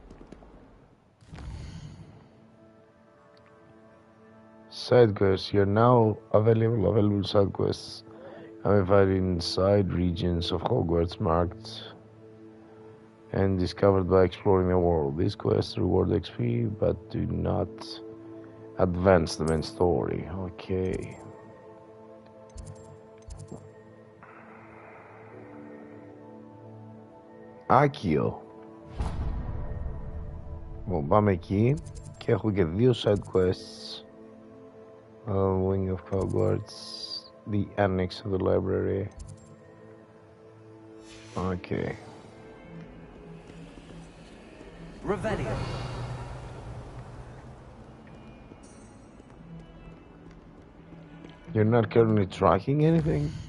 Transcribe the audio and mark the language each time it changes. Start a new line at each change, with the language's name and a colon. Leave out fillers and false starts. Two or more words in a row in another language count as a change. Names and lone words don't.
English: Side quests. You're now available side quests. Find in side regions of Hogwarts marked and discovered by exploring the world. These quests reward XP but do not advance the main story. Okay. Άκιο.
Greek: Λοιπόν, πάμε εκεί και έχω και δύο
English: side quests. Wing of Hogwarts, the annex of the library. Okay. Revelio. You're not currently tracking anything?